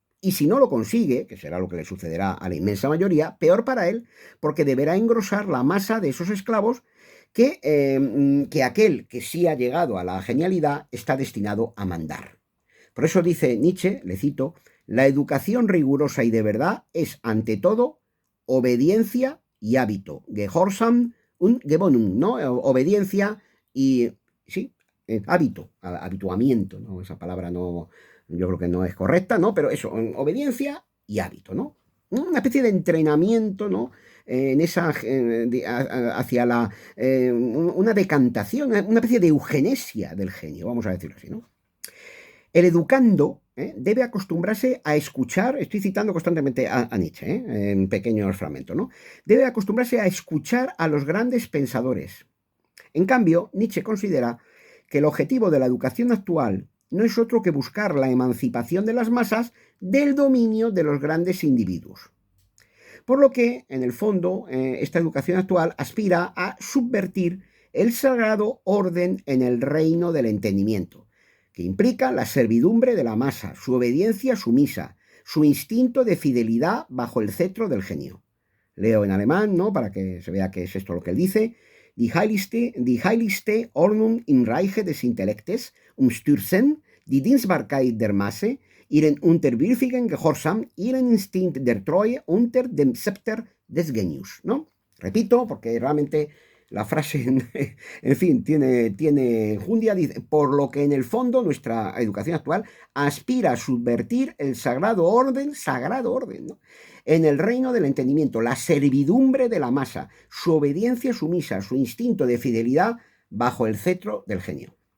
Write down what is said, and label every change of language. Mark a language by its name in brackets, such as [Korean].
[Spanish] Y si no lo consigue, que será lo que le sucederá a la inmensa mayoría, peor para él, porque deberá engrosar la masa de esos esclavos que aquel que sí ha llegado a la genialidad está destinado a mandar. Por eso dice Nietzsche, le cito, la educación rigurosa y de verdad es, ante todo, obediencia y hábito. [German] Gehorsam und Gewohnung, ¿no? [Spanish] Obediencia y, sí, hábito, habituamiento, ¿no? Esa palabra no, yo creo que no es correcta, ¿no? Pero eso, obediencia y hábito, ¿no? Una especie de entrenamiento, ¿no? En esa, hacia una decantación, una especie de eugenesia del genio, vamos a decirlo así, ¿no? El educando debe acostumbrarse a escuchar, estoy citando constantemente a Nietzsche, en pequeños fragmentos, ¿no? Debe acostumbrarse a escuchar a los grandes pensadores. En cambio, Nietzsche considera que el objetivo de la educación actual no es otro que buscar la emancipación de las masas del dominio de los grandes individuos. Por lo que, en el fondo, esta educación actual aspira a subvertir el sagrado orden en el reino del entendimiento, que implica la servidumbre de la masa, su obediencia sumisa, su instinto de fidelidad bajo el cetro del genio. Leo en alemán, ¿no? Para que se vea que es esto lo que él dice. [German] Die heiligste Ordnung im Reiche des Intellektes umstürzen die Dienstbarkeit der Masse, ihren unterwürfigen Gehorsam, ihren Instinkt der Treue unter dem Scepter des Genius, ¿no? [Spanish] Repito, porque realmente la frase, en fin, tiene enjundia, dice, por lo que en el fondo nuestra educación actual aspira a subvertir el sagrado orden, ¿no? En el reino del entendimiento, la servidumbre de la masa, su obediencia sumisa, su instinto de fidelidad bajo el cetro del genio.